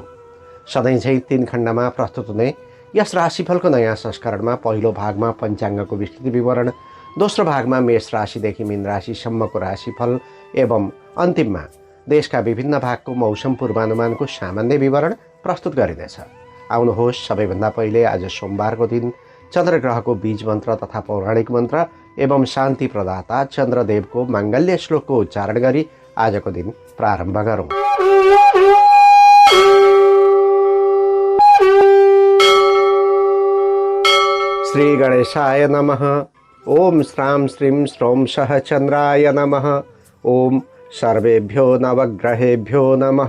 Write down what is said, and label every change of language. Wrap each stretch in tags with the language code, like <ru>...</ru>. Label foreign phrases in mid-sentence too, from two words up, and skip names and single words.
<ne>सधैँझै 3 खण्डमा प्रस्तुत हुने यस राशिफलको नयाँ संस्करणमा पहिलो भागमा पञ्चाङ्गको विस्तृत विवरण, दोस्रो भागमा मेष राशिदेखि मीन राशिसम्मको राशिफल एवं अन्तिममा देशका विभिन्न भागको मौसम पूर्वानुमानको सामान्य विवरण प्रस्तुत गरिनेछ। आउनुहोस् सबैभन्दा पहिले आज सोमबारको दिन चन्द्रग्रहको बीज मन्त्र तथा पौराणिक मन्त्र एवं शान्ति प्रदाता चन्द्रदेवको माङ्गल्य श्लोकको उच्चारण गरी आजको दिन प्रारम्भ गरौँ।</ne> <sa>श्री गणेशाय नमः। ओम श्रां श्रीं श्रौं सः चन्द्राय नमः। ओम सर्वेभ्यो नवग्रहेभ्यो नमः।</sa>